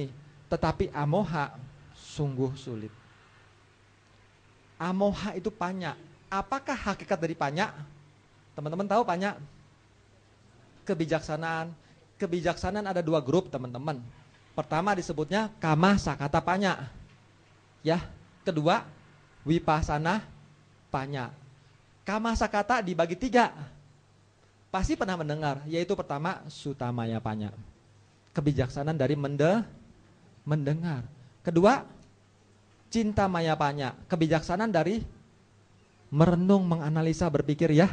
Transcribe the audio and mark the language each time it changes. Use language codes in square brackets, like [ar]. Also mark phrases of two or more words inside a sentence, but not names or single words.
[id] Tetapi amoha sungguh sulit. Amoha itu panya. Apakah hakikat dari panya? Teman-teman tahu panya? Kebijaksanaan. Kebijaksanaan ada 2 grup, teman-teman. Pertama disebutnya [pi] kama sakata panya. [id] Ya, kedua [pi] wipasana panya. Kama sakata [id] dibagi 3. Pasti pernah mendengar, yaitu pertama [pi] sutamaya panya. [id] Kebijaksanaan dari mendengar. Kedua [pi] cinta maya panya, [id] kebijaksanaan dari merenung, menganalisa, berpikir ya.